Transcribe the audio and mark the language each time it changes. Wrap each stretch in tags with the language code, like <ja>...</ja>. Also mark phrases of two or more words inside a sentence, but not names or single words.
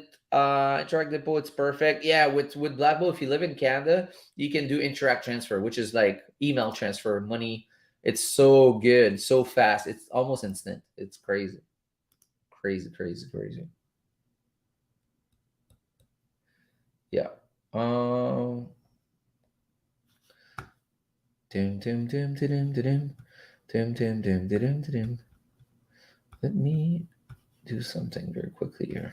<en>Interact deposit's perfect. Yeah, with Black Bull, if you live in Canada, you can do interact transfer, which is like email transfer money. It's so good, so fast. It's almost instant. It's crazy, crazy, crazy, crazy. Yeah. Um. Dim dim dim dim dim dim dim dim dim dim dim. Let me do something very quickly here.</en>